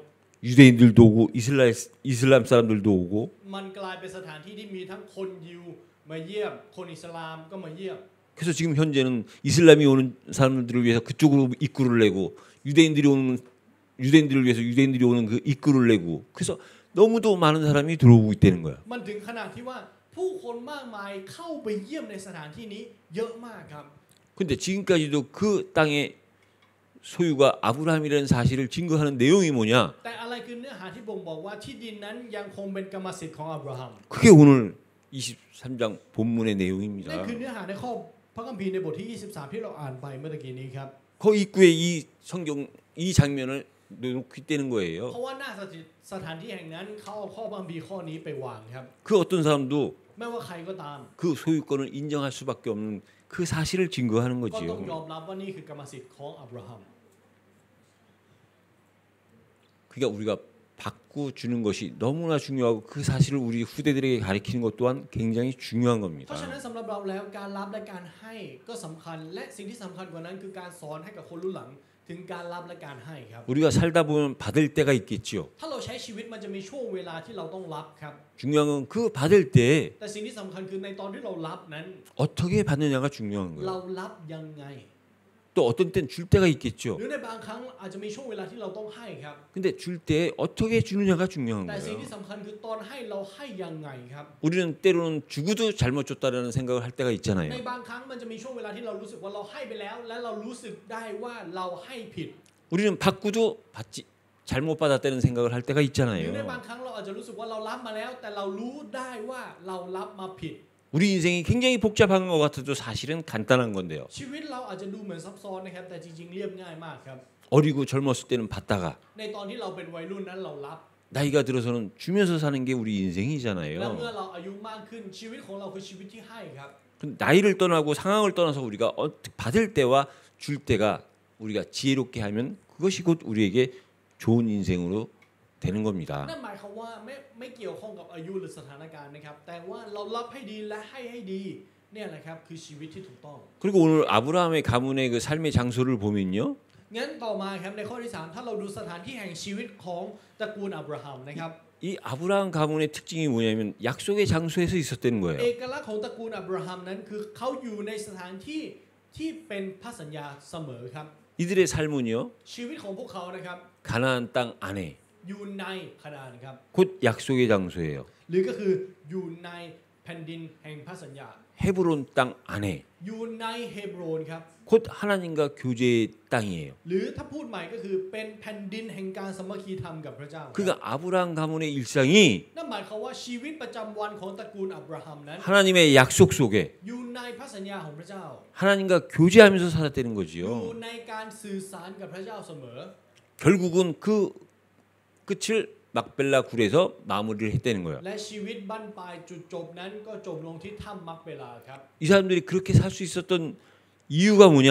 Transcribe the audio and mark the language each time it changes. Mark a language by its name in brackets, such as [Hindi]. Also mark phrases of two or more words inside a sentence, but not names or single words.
[Korean] 유대인들도 오고 이슬람 사람들도 오고 [Thai] มันกลายเป็นสถานที่ที่มีทั้งคนยิวมาเยี่ยมคนอิสลามก็มาเยี่ยม [Korean] 그래서 지금 현재는 이슬람이 오는 사람들을 위해서 그쪽으로 입구를 내고 유대인들을 위해서 유대인들이 오는 그 입구를 내고 그래서 너무도 많은 사람이 들어오고 있다는 거야. [Thai] มันถึงขนาดที่ว่าผู้คนมากมายเข้าไปเยี่ยมในสถานที่นี้เยอะมากครับ [Korean] 근데 지금까지도 그 땅의 소유가 아브라함이라는 사실을 증거하는 내용이 뭐냐? [Thai] แต่อะไรคือเนื้อหาที่บ่งบอกว่าที่ดินนั้นยังคงเป็นกรรมสิทธิ์ของอับราฮัม [Korean] 그게 오늘 23장 본문의 [Thai] นั่น [Korean] 내용입니다. [Thai] คือเนื้อหาในข้อพระคัมภีร์ในบทที่ 23 ที่เราอ่านไปเมื่อตะกี้นี้ครับ [Korean] 그 입구에 이 성경 이 장면을 놓고 있다는 거예요. [Thai] เพราะว่าหน้าสถานที่แห่งนั้นเขาเอาข้อพระคัมภีร์ข้อนี้ไปวางครับ [Korean] 그 어떤 사람도 [Thai] ไม่ว่าใครก็ตาม [Korean] 그 소유권을 인정할 수밖에 없는 그 사실을 증거하는 [Thai] ก็ต้อง [Korean] 거지요. [Thai] ยอมรับว่านี่คือกรรมสิทธิ์ของอับราฮัม [Korean] 그러니까 우리가 받고 주는 것이 너무나 중요하고 그 사실을 우리 후대들에게 가르치는 것 또한 굉장히 중요한 [Thai] เพ [Korean] 겁니다. [Thai] ราะฉะนั้นสำหรับเราแล้วการรับและการให้ก็สำคัญและสิ่งที่สำคัญกว่านั้นคือการสอนให้กับคนรุ่นหลังถึงการรับและการให้ครับ [Korean] 우리가 살다 보면 받을 때가 있겠지요. [Thai] ถ้าเราใช้ชีวิตมันจะมีช่วงเวลาที่เราต้องรับครับ [Korean] 중요한 건 그 받을 때 [Thai] แต่สิ่งที่สำคัญคือในตอนที่เรารับนั้น [Korean] 어떻게 받느냐가 중요한 [Thai] เรา [Korean] 거예요. [Thai] รับยังไง [Korean] 또 어떤 땐 줄 때가 [Thai] ห [Korean] 있겠죠. [Thai] รือในบางครั้งอาจจะมีช่วงเวลาที่เราต้องให้ครับ [Korean] 근데 줄 때 어떻게 주느냐가 중요한 [Thai] แต่สิ่ง [Korean] 거예요. [Thai] ที่สำคัญคือตอนให้เราให้ยังไงครับ [Korean] 우리는 때로는 주고도 잘못 줬다라는 생각을 할 때가 [Thai] ใน [Korean] 있잖아요. [Thai] บางครั้งมันจะมีช่วงเวลาที่เรารู้สึกว่าเราให้ไปแล้ว และเรารู้สึกได้ว่าเราให้ผิด [Korean] 우리는 받고도 받지 잘못 받았다는 생각을 할 때가 [Thai] หรือใน [Korean] 있잖아요. [Thai] บางครั้งเราอาจจะรู้สึกว่าเรารับมาแล้ว แต่เรารู้ได้ว่าเรารับมาผิด [Korean] 우리 인생이 굉장히 복잡한 것 같아도 사실은 간단한 건데요. [Thai] ชีวิตเราอาจจะดูเหมือนซับซ้อนนะครับแต่จริงๆเรียบง่ายมากครับ [Korean] 어리고 젊었을 때는 받다가 [Thai] ในตอนที่เราเป็นวัยรุ่นนั้นเรารับ [Korean] 나이가 들어서는 주면서 사는 게 우리 [Thai] และ [Korean] 인생이잖아요. [Thai] เมื่อเราอายุมากขึ้นชีวิตของเราคือชีวิตที่ให้ครับ [Korean] 나이를 떠나고 상황을 떠나서 우리가 받을 때와 줄 때가 우리가 지혜롭게 하면 그것이 곧 우리에게 좋은 인생으로 되는 겁니다. [Thai] นั่นหมายความว่าไม่เกี่ยวข้องกับอายุหรือสถานการณ์นะครับแต่ว่าเรารับให้ดีและให้ดีเนี่ยแหละครับคือชีวิตที่ถูกต้อง [Korean] 그리고 오늘 아브라함의 가문의 그 삶의 장소를 보면요. [Thai] งั้นต่อมาครับในข้อที่ 3ถ้าเราดูสถานที่แห่งชีวิตของตระกูลอับราฮัมนะครับ [Korean] 이 아브라함 가문의 특징이 뭐냐면 약속의 장소에서 있었다는 거예요. [Thai] เอกลักษณ์ของตระกูลอับราฮัมนั้นคือเขาอยู่ในสถานที่ที่เป็นพันธสัญญาเสมอครับ [Korean] 이들의 삶은요. [Thai] ชีวิตของพวกเขานะครับ [Korean] 가나안 땅 안에 [Thai] อยู่ในคานาานครับ [Korean] 곧 약속의 장소예요. [Thai] หรือก็คืออยู่ในแผ่นดินแห่งพันธสัญญา [Korean] 헤브론 땅 안에 [Thai] อยู่ในเฮบโรนครับ [Korean] 곧 하나님과 교제의 땅이에요. [Thai] หรือถ้าพูดใหม่ก็คือเป็นแผ่นดินแห่งการสามัคคีธรรมกับพระเจ้า [Korean] 그러니까 아브라함 가문의 일상이 [Thai] นั่นหมายความว่าชีวิตประจำวันของตระกูลอับราฮัมนั้น [Korean] 하나님의 약속 속에 [Thai] อยู่ในพระสัญญาของพระเจ้า [Korean] 하나님과 교제하면서 살았다는 [Thai] อยู่ [Korean] 거지요. [Thai] ในการสื่อสารกับพระเจ้าเสมอ [Korean] 결국은 그 끝을 막벨라 굴에서 마무리를 했다는 거예요. [Thai] และชีวิตบั้นปลายจุดจบนั้นก็จบลงที่ถ้ำมักเบลาครับ [Korean] 이 사람들이 그렇게 살 수 있었던 이유가 뭐냐?